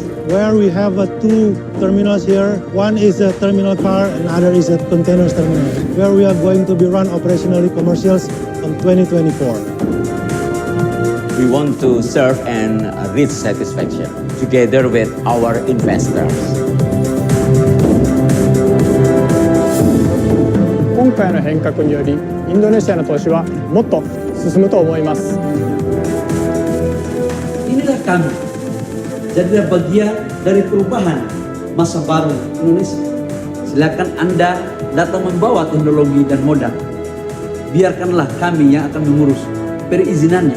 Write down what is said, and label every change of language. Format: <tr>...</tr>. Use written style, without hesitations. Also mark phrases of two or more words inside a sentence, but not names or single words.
<en>Where we have two terminals here, one is a terminal car and other is a containers terminal, where we are going to be run operationally commercials on 2024. We want to serve and reach satisfaction together with our investors.</en> <ja>今回の変革によりインドネシアの投資はもっと進むと思います。</ja> <id>Inilah kami, jadilah bagian dari perubahan masa baru Indonesia. Silakan Anda datang membawa teknologi dan modal. Biarkanlah kami yang akan mengurus perizinannya.</id>